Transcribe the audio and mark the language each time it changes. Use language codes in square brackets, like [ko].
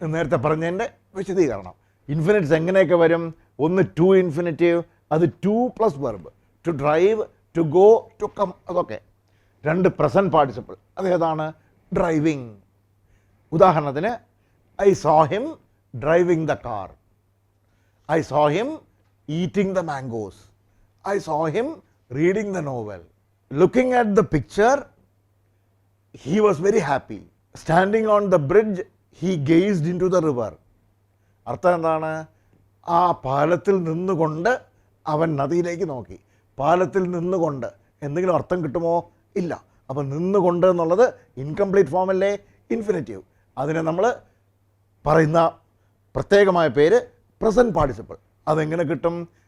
[ml] നേരത്തെ പറഞ്ഞതിൻ്റെ വിശദീകരണം. ഇൻഫിനിറ്റ്സ് എങ്ങനെയൊക്കെ വരും? ഒന്ന് ടു ഇൻഫിനിറ്റീവ്, അത് two plus verb, to drive, to go, to come, അതൊക്കെ. രണ്ട് പ്രസൻറ്റ് പാർട്ടിസിപ്പിൾ, അതേതാണ്? ഡ്രൈവിങ്. ഉദാഹരണത്തിന്, [en] I saw him driving the car. I saw him eating the mangoes. I saw him reading the novel. Looking at the picture, he was very happy. Standing on the bridge, he gazed into the river. [ml] അർത്ഥം എന്താണ്? ആ പാലത്തിൽ നിന്നുകൊണ്ട് അവൻ നദിയിലേക്ക് നോക്കി. പാലത്തിൽ നിന്നുകൊണ്ട് എന്തെങ്കിലും അർത്ഥം കിട്ടുമോ? ഇല്ല. അപ്പം നിന്നുകൊണ്ട് എന്നുള്ളത് ഇൻകംപ്ലീറ്റ് ഫോമല്ലേ, ഇൻഫിനിറ്റീവ്. അതിനെ നമ്മൾ പറയുന്ന പ്രത്യേകമായ പേര് പ്രസൻറ്റ് പാർട്ടിസിപ്പിൾ. അതെങ്ങനെ കിട്ടും?